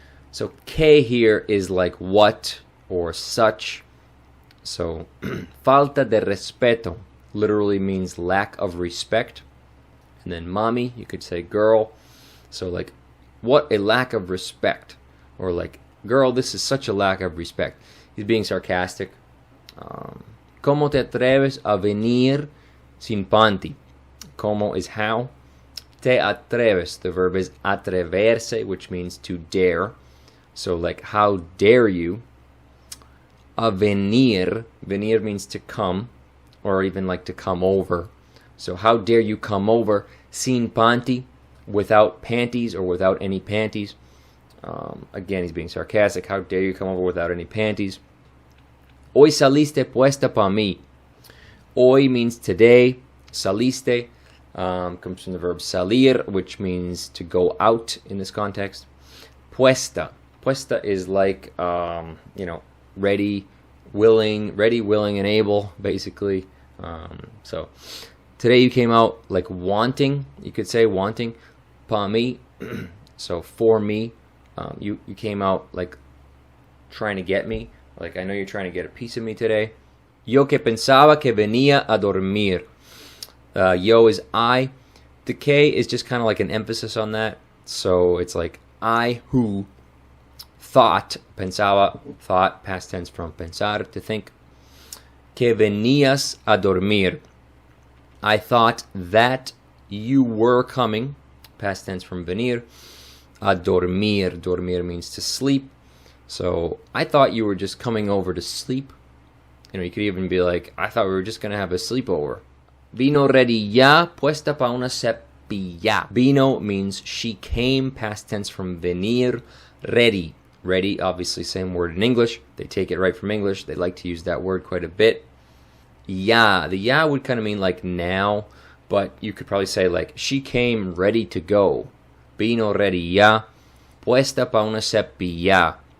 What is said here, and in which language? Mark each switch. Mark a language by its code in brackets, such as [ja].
[en] So que here is like what or such. So, [es] falta de respeto [en] literally means lack of respect. And then mami, you could say girl. So like, what a lack of respect. Or like, girl, this is such a lack of respect. He's being sarcastic. [es] ¿Cómo te atreves a venir sin panty? [en] ¿Cómo is how. [es] Te atreves, [en] the verb is atreverse, which means to dare. So like, how dare you? [es] A venir, [en] venir means to come, or even like to come over. So how dare you come over [es] sin panty, [en] without panties or without any panties. Again, he's being sarcastic. How dare you come over without any panties? [es] Hoy saliste puesta pa mí. [en] Hoy means today. Saliste comes from the verb salir, which means to go out in this context. Puesta. Puesta is like, ready, willing, and able, basically. So today you came out like wanting, you could say wanting, [es] pa mí, [en] so for me. You came out like trying to get me, like I know you're trying to get a piece of me today. [es] Yo que pensaba que venía a dormir. [en] Yo is I. The K is just kind of like an emphasis on that. So it's like I who thought, pensaba, thought, past tense from pensar, to think. [es] Que venías a dormir. [en] I thought that you were coming, past tense from venir. [es] A dormir. [en] Dormir means to sleep. So I thought you were just coming over to sleep. You could even be like, I thought we were just going to have a sleepover. [es] Vino ready ya, puesta pa una cepilla. [en] Vino means she came, past tense from venir. Ready. Ready, obviously same word in English. They take it right from English. They like to use that word quite a bit. Ya. The ya would kind of mean like now, but you could probably say like, she came ready to go. [es] Vino ready ya, puesta pa una cepilla.